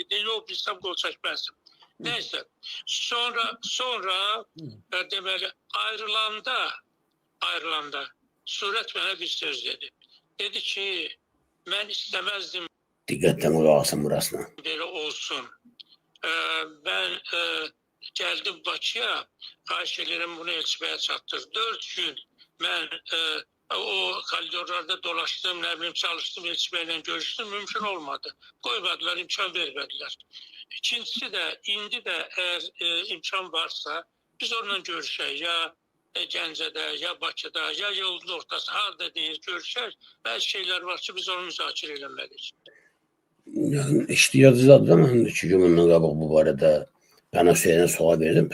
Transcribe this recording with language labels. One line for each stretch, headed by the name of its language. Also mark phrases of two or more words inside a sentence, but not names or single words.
Azerbaijani: Dedi, o bilsəm qol çəkməzdim. Neyse, sonra deməli ayrılanda Surət mənə bir söz dedi. Dedi ki, mən istəməzdim Diqqətlə qulaq asın burasına. belə olsun.
Turkish: Ben geldim Bakıya, xahiş ederim bunu
Azerbaijani: elçibəyə çatdır.
Turkish: 4 gün mən o koridorlarda dolaştım, ne bileyim çalıştım, elçibəyə görüştüm, mümkün olmadı. Koymadılar, imkan vermediler.
Azerbaijani: İkincisi de, indi de eğer imkan varsa biz onunla görüşək. Ya Gəncədə, ya Bakıda, ya yolun ortası, harada deyir, görüşək. Bəzi şeyler var ki, biz onu müzakirə eləməliyik. Yani iştiyatsızdır ama 2 gün bundan qabaq bu barədə Pənah Hüseynə sual verdim.